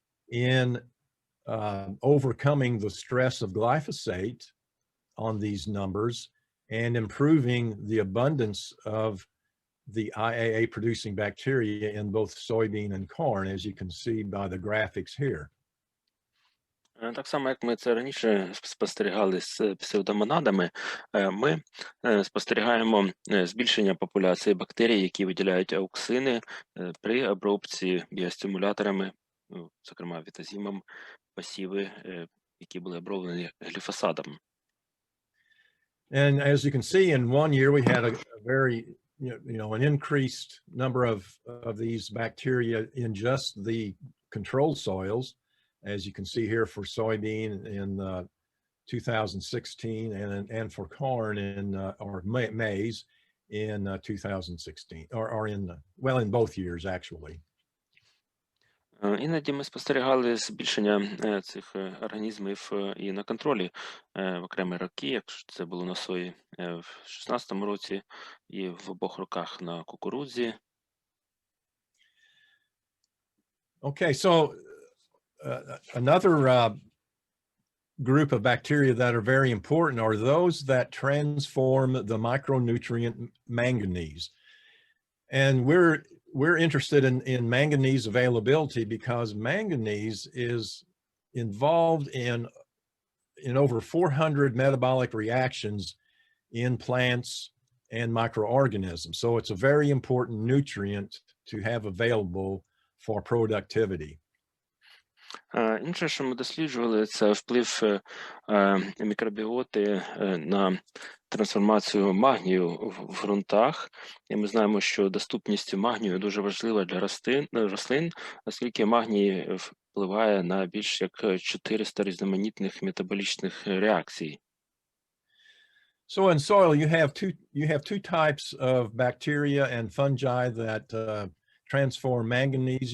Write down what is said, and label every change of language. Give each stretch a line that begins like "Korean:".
English: in overcoming the stress of glyphosate on these numbers and improving the abundance of the IAA producing bacteria in both soybean and corn, as you can see by the graphics here.
Ukrainian: Так само, як ми це раніше спостерігали з псевдомонадами, ми спостерігаємо збільшення популяції бактерій, які виділяють ауксини при обробці біостимуляторами, зокрема вітазимом, посіви, які були оброблені гліфосатом.
English: And as you can see, in 1 year, we had a very, an increased number of these bacteria in just the control soils, as you can see here for soybean in 2016 and for corn or maize in 2016, or in both years, actually.
Ukrainian: Іноді ми спостерігали збільшення цих організмів і на контролі в окремі роки, якщо це було на сої в 16-му році і в обох роках на кукурудзі.
English: Okay, so another group of bacteria that are very important are those that transform the micronutrient manganese. And we're interested in manganese availability because manganese is involved in over 400 metabolic reactions in plants and microorganisms. So it's a very important nutrient to have available for productivity.
Ukrainian: Інше, що ми досліджували, це вплив мікробіоти на трансформацію магнію в ґрунтах. І ми знаємо, що доступність магнію дуже важлива для рослин, оскільки магній впливає на більш як 400 різноманітних метаболічних реакцій.
English: So in soil, you have two types of bacteria and fungi that transform manganese.